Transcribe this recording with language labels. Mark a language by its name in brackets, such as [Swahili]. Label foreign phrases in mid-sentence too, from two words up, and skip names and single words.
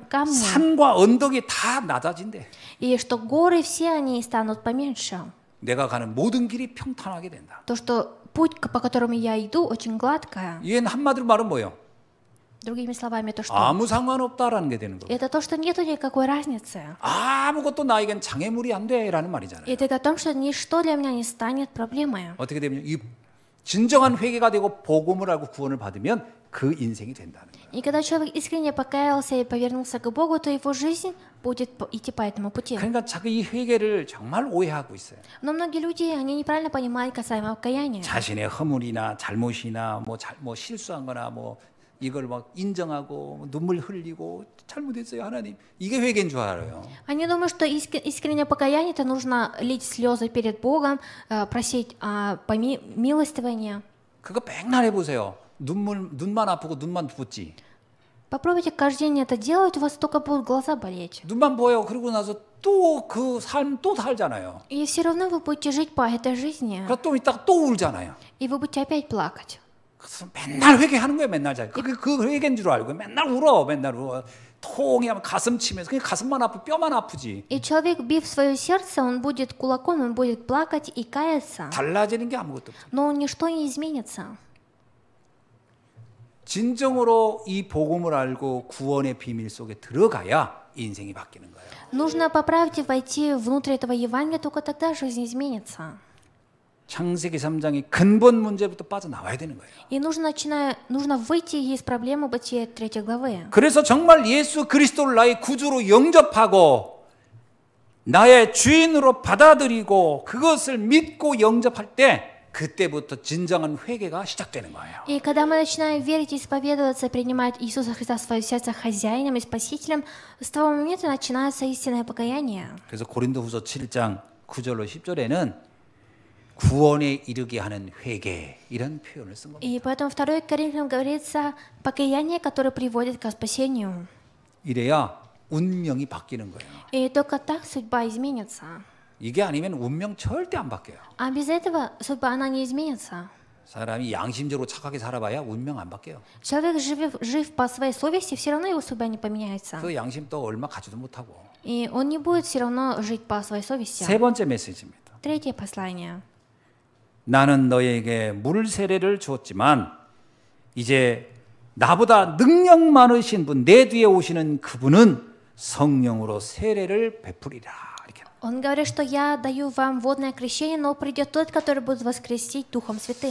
[Korean] 산과 언덕이 다 낮아진대. [Russian] и что горы все они станут поменьше. [Korean] 내가 가는 모든 길이 평탄하게 된다. [Russian] То, что путь, по которому я иду, очень гладкая. [Korean] 이건 한마디로 말은 뭐예요? [Russian] Другими словами, то, что [Korean] 아무 상관없다라는 게 되는 거예요. [Russian] это то, что нету никакой разницы. [Korean] 아무것도 나에겐 장애물이 안 돼라는 말이잖아요. [Russian] И это о том, что ничто для меня не станет проблемой. [Korean] 어떻게 되면 이 진정한 회개가 되고 복음을 알고 구원을 받으면 그 인생이 된다는 거예요. [Russian] И когда человек искренне покаялся и повернулся к Богу, то его жизнь будет идти по этому пути. [Korean] 그러니까 자기 이 회개를 정말 오해하고 있어요. [Russian] Но многие люди, они неправильно понимают касаемо покаяния. [Korean] 자신의 허물이나 잘못이나 뭐 실수한 거나 뭐 이걸 막 인정하고 눈물 흘리고 잘못했어요 하나님. 이게 회개인 줄 알아요. [Russian] Они думают, что искреннее покаяние, это нужно лить слезы перед Богом, просить милостивания. [Korean] 그거 맨날 해보세요. 눈만 아프고 눈만 붓지. [Russian] Попробуйте каждый день это делать, у вас только будут глаза болеть. [Korean] 눈만 보여. 그러고 나서 또 그 삶 또 살잖아요. [Russian] И все равно вы будете жить по этой жизни. [Korean] 그럼 또 이따가 또 울잖아요. [Russian] И вы будете опять плакать. [Korean] 그래서 맨날 회개하는 거예요. 맨날 잘. 그 회개인 줄 알고 맨날 울어. 맨날 울어. 통이 하면 가슴 치면서 그냥 가슴만 아프고 뼈만 아프지. [Russian] И человек, бив свое сердце, он будет кулаком, он будет плакать и каяться. [Korean] 달라지는 게 아무것도 없어. [Russian] Но ничто не изменится. [Korean] 진정으로 이 복음을 알고 구원의 비밀 속에 들어가야 인생이 바뀌는 거예요. [Russian] Нужно по правде войти внутрь этого Евангелия, только тогда жизнь изменится. [Korean] 창세기 3장이 근본 문제부터 빠져나와야 되는 거예요. [Russian] И нужно выйти из проблемы Бытия 3 главы. [Korean] 그래서 정말 예수 그리스도를 나의 구주로 영접하고 나의 주인으로 받아들이고 그것을 믿고 영접할 때 그때부터 진정한 회개가 시작되는 거예요. [Russian] И когда мы начинаем верить, исповедоваться, принимать Иисуса Христа в свое сердце хозяином и спасителем, с того момента начинается истинное покаяние. [Korean] 그래서 고린도후서 7장 9절로 10절에는 구원에 이르게 하는 회개 이런 표현을 쓴 겁니다. [Russian] И поэтому 2 Коринфянам говорится покаяние, которое приводит к спасению. [Korean] 이래야 운명이 바뀌는 거예요. [Russian] И только так судьба изменится. [Korean] 이게 아니면 운명 절대 안 바뀌어요. [Russian] А без этого судьба, она не изменится. [Korean] 사람이 양심적으로 착하게 살아봐야 운명 안 바뀌어요. [Russian] Человек, жив по своей совести, все равно его судьба не поменяется. [Korean] 그 양심 또 얼마 가지도 못하고. [Russian] И он не будет все равно жить по своей совести. [Korean] 세 번째 메시지입니다. [Russian] Третье послание. [Korean] 나는 너에게 물 세례를 주었지만 이제 나보다 능력 많으신 분, 내 뒤에 오시는 그분은 성령으로 세례를 베풀이라. 이렇게. [Russian] Он говорит, что я даю вам водное крещение, но придет тот, который будет вас крестить Духом Святым.